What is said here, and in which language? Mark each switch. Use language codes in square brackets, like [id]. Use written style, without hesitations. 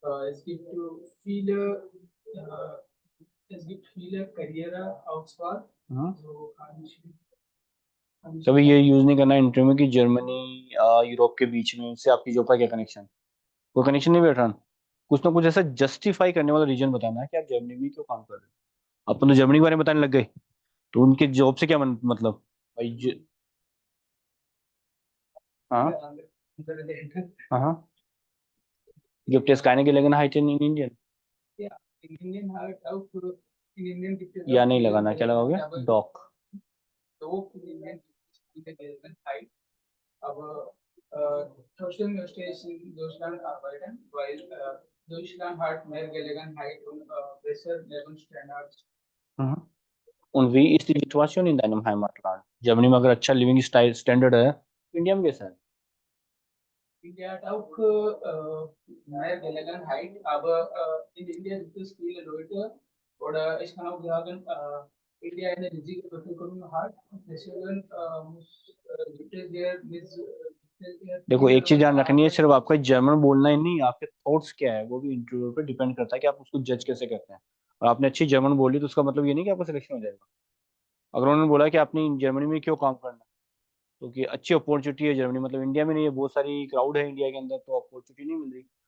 [de] Es gibt viele, es gibt viele Karriereauswahl. So kann ich [hi] कभी ये use नहीं करना इंटरव्यू में कि जर्मनी यूरोप के बीच में से आपकी जॉब का क्या कनेक्शन, कोई कनेक्शन नहीं बैठ रहा। कुछ ना कुछ ऐसा जस्टिफाई करने वाला रीजन बताना है कि आप जर्मनी में क्यों काम कर रहे हो। अपन तो जर्मनी के बारे में बताने लग गए, तो उनके जॉब से क्या मतलब भाई हाँ हाँ, [de] gibt es keine Gelegenheit in Indien? in Indien halt auch in Indien gibt es [hi] या [de] auch [hi] नहीं [de] viele [hi] लगाना, क्या लगाओगे? [de] aber [hi] dock. [de] so in Indien gibt es viele Gelegenheit. Aber trotzdem möchte ich in Deutschland arbeiten, weil Deutschland hat mehr Gelegenheit und bessere Lebensstandards. Und wie ist die Situation in deinem Heimatland? [hi] Germany में अगर अच्छा living standard है, India में कैसा है? [de] India hat auch mehr Gelegenheit, aber in India gibt es viele Leute, oder ich kann auch sagen, India eine riesige Bevölkerung hat, deswegen gibt es hier [hi] देखो एक चीज ध्यान रखनी है, सिर्फ आपका जर्मन बोलना ही नहीं, आपके थॉट्स क्या है वो भी इंटरव्यू पे डिपेंड करता है कि आप उसको जज कैसे करते हैं। और आपने अच्छी जर्मन बोली तो उसका मतलब ये नहीं कि आपका सिलेक्शन हो जाएगा। अगर उन्होंने बोला कि आपने जर्मनी में क्यों काम करना है, तो कि अच्छी अपॉर्चुनिटी है जर्मनी, मतलब इंडिया में नहीं है, बहुत सारी क्राउड है इंडिया के अंदर, तो अपॉर्चुनिटी नहीं मिल रही।